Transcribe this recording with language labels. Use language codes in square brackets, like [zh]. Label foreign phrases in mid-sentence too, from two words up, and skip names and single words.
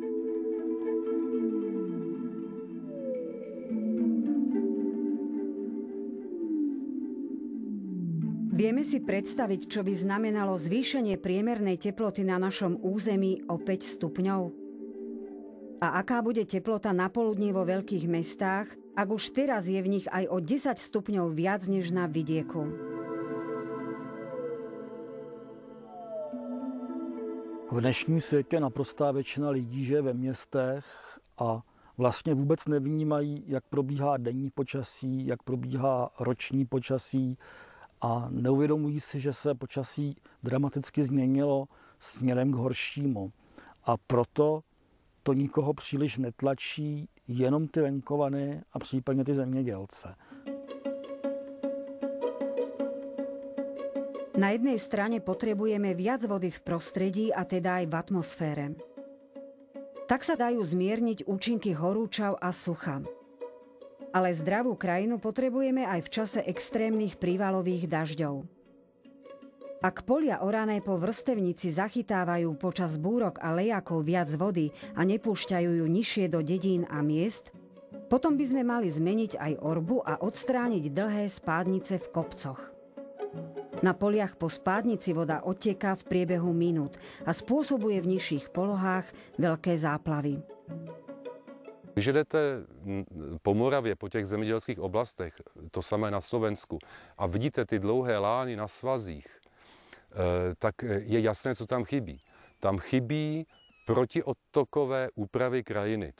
[sk] Vieme si predstaviť, čo by znamenalo zvýšenie priemernej teploty na našom území o 5 stupňov? A aká bude teplota napoludní vo veľkých mestách, ak už teraz je v nich aj o 10 stupňov viac než na vidieku? [cs] V dnešním světě naprostá většina lidí žije ve městech a vlastně vůbec nevnímají, jak probíhá denní počasí, jak probíhá roční počasí a neuvědomují si, že se počasí dramaticky změnilo směrem k horšímu. A proto to nikoho příliš netlačí, jenom ty venkovany a případně ty zemědělce. [sk] Na jednej strane potrebujeme viac vody v prostredí a teda aj v atmosfére. Tak sa dajú zmierniť účinky horúčav a sucha. Ale zdravú krajinu potrebujeme aj v čase extrémnych prívalových dažďov. Ak polia orané po vrstevnici zachytávajú počas búrok a lejakov viac vody a nepúšťajú ju nižšie do dedín a miest, potom by sme mali zmeniť aj orbu a odstrániť dlhé spádnice v kopcoch. Na poliach po spádnici voda odteká v priebehu minút a spôsobuje v nižších polohách veľké záplavy. [cs] Když jdete po Moravě, po těch zemědělských oblastech, to samé na Slovensku, a vidíte ty dlouhé lány na svazích, tak je jasné, co tam chybí. Tam chybí protiodtokové úpravy krajiny.